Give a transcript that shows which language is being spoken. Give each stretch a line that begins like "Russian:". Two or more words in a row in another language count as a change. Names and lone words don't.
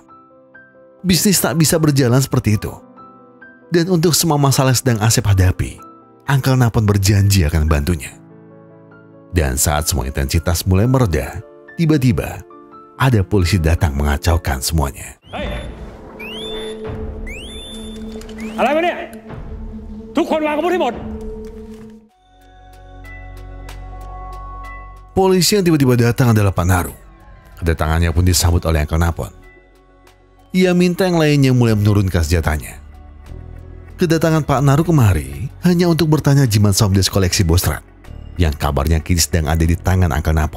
Indonesian: Bisnis tak bisa berjalan seperti itu. Dan untuk semua masalah yang sedang Asep hadapi, Uncle Napon berjanji akan membantunya. Dan saat semua intensitas mulai mereda, tiba-tiba ada polisi datang mengacaukan semuanya. Hey.
Thai: อะไรวะเนี่ยทุกคนวางอาวุธให้หมด
Indonesian: Polisi yang tiba-tiba datang adalah Pak Naru. Kedatangannya pun disambut oleh Uncle Napon. Ia minta yang lainnya mulai menurunkan senjatanya. Kedatangan Pak Naru kemari hanya untuk bertanya jimat somdes koleksi Bosrat yang kabarnya kini sedang ada di tangan Uncle Napon.